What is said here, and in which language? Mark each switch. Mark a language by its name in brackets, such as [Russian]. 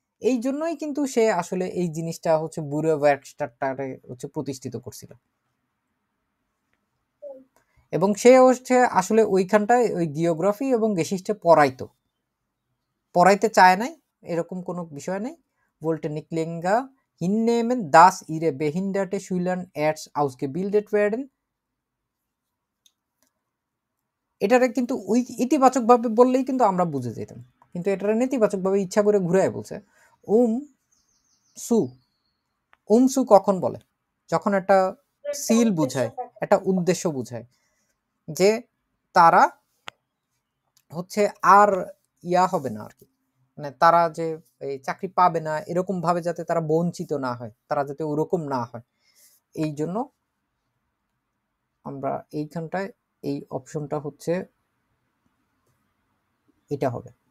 [Bangla] এই জন্যই কিন্তু সে আসলে এই জিনিসটা হচ্ছে ব্যুরো ওয়ার্কস্টারটারে হচ্ছে প্রতিষ্ঠিত করছিল। এবং সে হচ্ছে আসলে ওইখানটায় ওই জিওগ্রাফি এবং গেসিসটা পড়াইতে চায় নাই, এরকম কোনো বিষয় নেই। [German] wollte nicht länger hinnehmen, dass ihre behinderte Schüler erst ausgebildet werden। [Bangla] এটারে কিন্তু ওই ইতিবাচকভাবে বললেই কিন্তু আমরা বুঝে যেতাম, কিন্তু এটারে নেতিবাচকভাবে ইচ্ছা করে ঘুরায় বলছে। উম সু সু কখন বলে? যখন একটা সিল বুঝায়, একটা উদ্দেশ্য বুঝায়, যে তারা হচ্ছে আর ইয়া হবে না আর কি, মানে তারা যে এই চাকরি পাবে না এরকম ভাবে যাতে তারা বঞ্চিত না হয়, তারা যাতে ওরকম না হয়, এই জন্য আমরা এইখানটায় এই অপশনটা হচ্ছে এটা হবে।